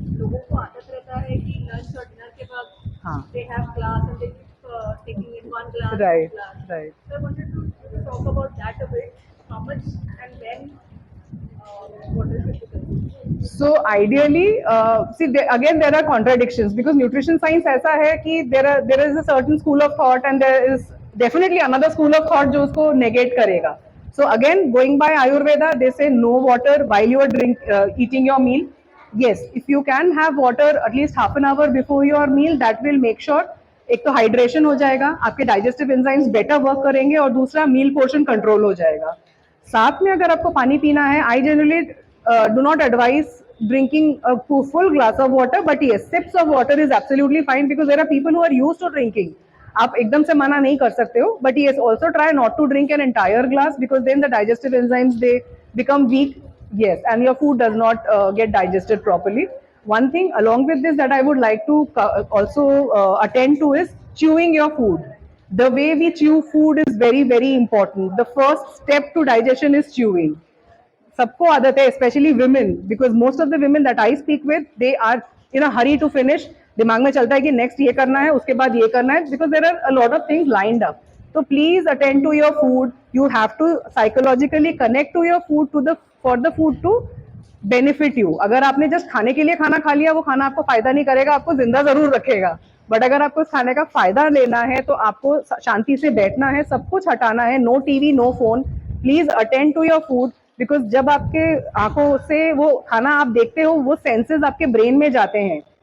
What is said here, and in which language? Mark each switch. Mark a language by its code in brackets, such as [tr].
[hi] लोगों को आदत रहता है कि लंच और डिनर के बाद हाँ, [en] they have glass and they keep taking in one glass. Right, one glass. right. So I wanted to talk about that a bit. How much and when? What is it? So ideally, see again there are contradictions because nutrition science ऐसा है कि there is a certain school of thought and there is definitely another school of thought [hi] जो उसको negate करेगा. [en] So again, going by Ayurveda, they say no water while you are eating your meal. Yes, if you can have water at least half an hour before your meal, that will make sure [hi] एक तो hydration हो जाएगा, आपके digestive enzymes better work करेंगे, और दूसरा मील portion control हो जाएगा। साथ में अगर आपको पानी पीना है, [en] I generally do not advise drinking a full glass of water, but yes sips of water is absolutely fine because there are people who are used to drinking. [hi] आप एकदम से मना नहीं कर सकते हो, [en] But yes also try not to drink an entire glass because then the digestive enzymes they become weak, yes, and your food does not get digested properly. One thing along with this that I would like to also attend to is chewing your food. The way we chew food is very very important. The first step to digestion is chewing. [hi] सबको आदत है, [en] especially women, because most of the women that I speak with, they are in a hurry to finish. [hi] दिमाग में चलता है कि next ये करना है, उसके बाद ये करना है, [en] because there are a lot of things lined up. So please attend to your food. You have to psychologically connect to your food for the food to benefit you. [hi] अगर आपने just खाने के लिए खाना खा लिया, वो खाना आपको फायदा नहीं करेगा, आपको जिंदा जरूर रखेगा। बट अगर आपको उस खाने का फायदा लेना है तो आपको शांति से बैठना है, सब कुछ हटाना है, no TV no phone. [en] please attend to your food, [hi] because जब आपके आंखों से वो खाना आप देखते हो, वो सेंसेस आपके ब्रेन में जाते हैं।